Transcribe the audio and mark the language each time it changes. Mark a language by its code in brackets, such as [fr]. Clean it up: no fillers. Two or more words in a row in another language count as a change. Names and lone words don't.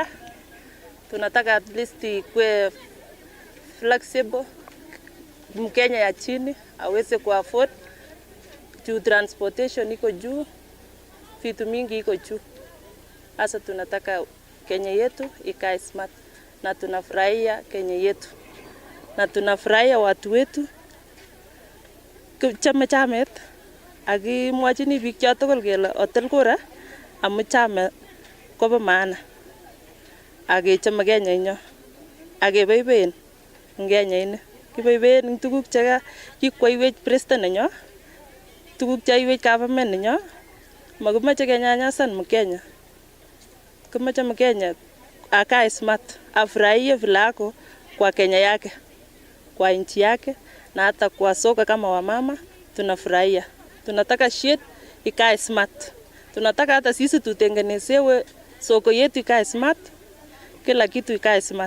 [sw] Tunataka [en] at least [sw] ikuwe flexible, Mkenya ya chini aweze ku afford. Transportation iko juu, vitu mingi iko juu. Sasa tunataka Kenya yetu ikae smart, na tunafurahia Kenya yetu, na tunafurahia watu wetu. [kln] Chamet akimwachini biik chotugul kele otil kura amu chame kobo maana, akechome Kenya inyo, akeboiboen Kenya ini. Kiboiboen tuguk che kikwaiwech president nenyo, tuguk chaiwech government nenyo. Makimache kenyanyasan [sw] Mkenya, kimache Mkenya akae smart, afurahie vile ako kwa Kenya yake, kwa nchi yake, na hata kwa soka kama wamama tunafurahia. Tunataka shit ikae smart, tunataka hata sisi tutengenezewe soko yetu ikae smart, kila kitu ikae smart.